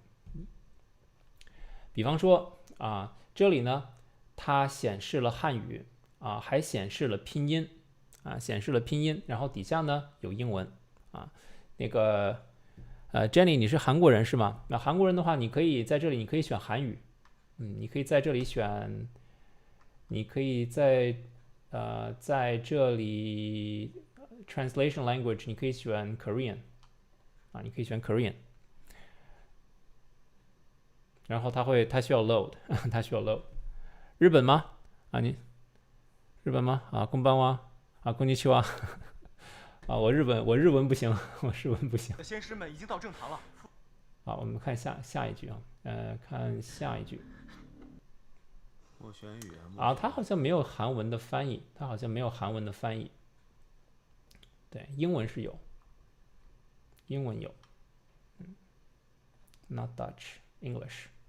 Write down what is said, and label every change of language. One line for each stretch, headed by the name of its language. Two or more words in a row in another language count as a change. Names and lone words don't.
Chinese: 比方说这里呢，它显示了汉语还显示了拼音然后底下呢有英文那个Jenny， 你是韩国人是吗？那韩国人的话，你可以在这里，你可以选韩语，你可以在这里选，你可以在这里
English: translation language，
Chinese: 你可以选 Korean 你可以选 Korean， 然后它需要 load 它需要 load。日本吗？你日本吗？
Japanese: こんばんはこんにちは。
Chinese: 我日文不行，我日文不行。先师们已经到正堂了。好，我们看下一句看下一句。我选语言它好像没有韩文的翻译，对，英文是有，英文有 ，
English: Not Dutch, English。